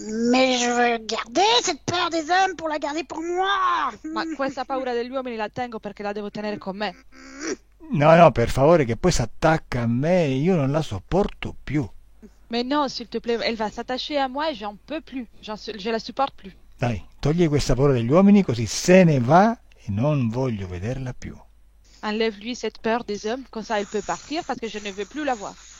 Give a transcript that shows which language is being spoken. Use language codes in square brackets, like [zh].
[fr] Mais je veux garder cette peur des hommes pour la garder pour moi. [it] Ma questa paura degli uomini la tengo perché la devo tenere con me. No, per favore, che poi si attacca a me e io non la sopporto più. [fr] Mais non, s'il te plaît, elle va s'attacher à moi et j'en peux plus. Je la supporte plus. [it] Dai, togli questa paura degli uomini così se ne va e non voglio vederla più. [fr] Enlève-lui cette peur des hommes, comme ça elle peut partir parce que je ne veux plus la voir.